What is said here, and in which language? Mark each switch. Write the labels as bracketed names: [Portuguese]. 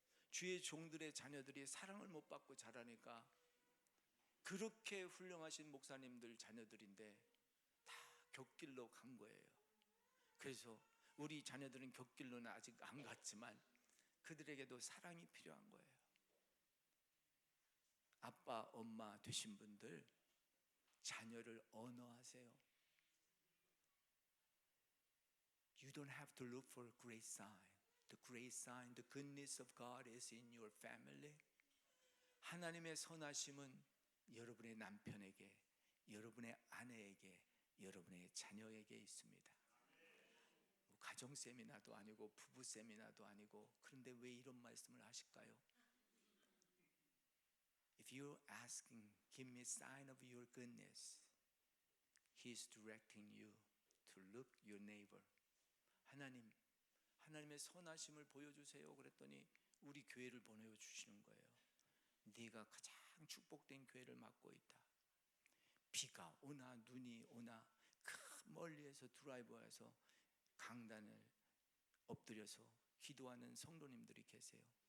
[Korean] 주의 종들의 자녀들이 사랑을 못 받고 자라니까 그렇게 훌륭하신 목사님들 자녀들인데 다 곁길로 간 거예요. 그래서 우리 자녀들은 곁길로는 아직 안 갔지만 그들에게도 사랑이 필요한 거예요. 아빠, 엄마 되신 분들 자녀를 언어하세요. [English] You don't have to look for a great sign. The great sign, the goodness of God is in your family. [Korean] 하나님의 선하심은 여러분의 남편에게, 여러분의 아내에게, 여러분의 자녀에게 있습니다. 가정 세미나도 아니고 부부 세미나도 아니고, 그런데 왜 이런 말씀을 하실까요? [English] If you're asking, give me a sign of your goodness, He's directing you to look your neighbor. [Korean] 하나님의 선하심을 보여주세요 그랬더니 우리 교회를 보내주시는 거예요. 네가 가장 축복된 교회를 맡고 있다. 비가 오나 눈이 오나 그 멀리에서 드라이브해서 강단을 엎드려서 기도하는 성도님들이 계세요.